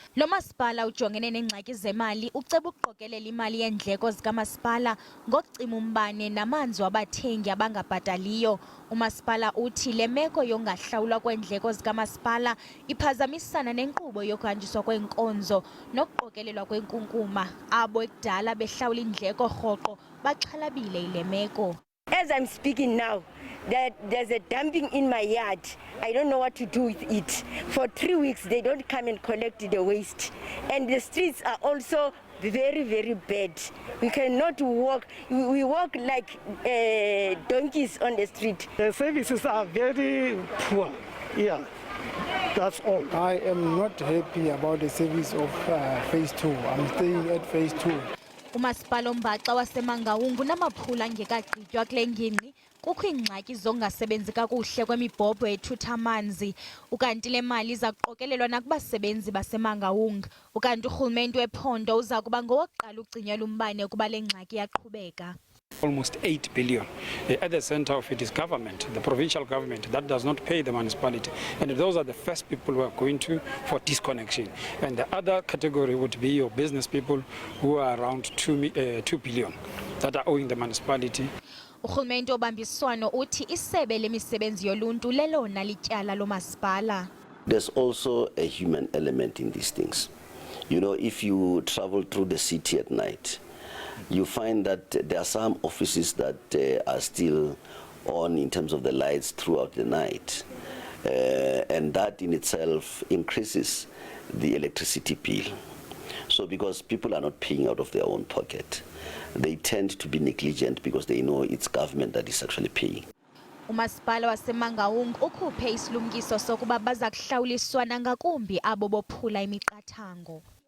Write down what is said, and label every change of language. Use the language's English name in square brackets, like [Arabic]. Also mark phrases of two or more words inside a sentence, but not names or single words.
[Xhosa] Lo masipala ujongene neengxaki zemali, uceba ukuqokelela imali yeendleko zikamasipala ngokucima umbane namanzi wabathengi abangabhataliyo. Umasipala uthi le meko yongahlawulwa kweendleko zikamasipala iphazamisana nenkqubo yokuhanjiswa kweenkonzo nokuqokelelwa kwenkunkuma. Abo ekudala behlawula iindleko rhoqo baxhalabile yile meko. [English] As I'm speaking now, there's a dumping in my yard. I don't know what to do with it. For 3 weeks, they don't come and collect the waste. And the streets are also very, very bad. We cannot walk. We walk like donkeys on the street. The services are very poor. Yeah, that's all. I am not happy about the service of phase 2. I'm staying at phase 2. [Xhosa] Umasipala ombaxa waseMangaung unamaphula angekagqitywa kule ngingqi. Kukho iingxaki zongasebenzi kakuhle kwemibhobho ethutha amanzi. Ukanti le mali iza kuqokelelwa nakubasebenzi baseMangaung. Ukanti urhulumente wephondo uza kuba ngowokuqala ugcinyela umbane ukuba le ngxaki yaqhubeka. [English] Almost 8 billion. At the center of it is government, the provincial government, that does not pay the municipality. And those are the first people who are going to for disconnection. And the other category would be your business people who are around 2 billion that are owing the municipality. [Xhosa] Urhulumente obambiswano uthi isebe lemisebenzi yoluntu lelona lityala lo masipala. [English] There's also a human element in these things. You know, if you travel through the city at night, you find that there are some offices that are still on in terms of the lights throughout the night. And that in itself increases the electricity bill. So because people are not paying out of their own pocket, they tend to be negligent because they know it's government that is actually paying. [Xhosa] Umasipala waseMangaung ukhuphe isilumkiso sokuba baza kuhlawuliswa nangakumbi abo bophula imiqathango.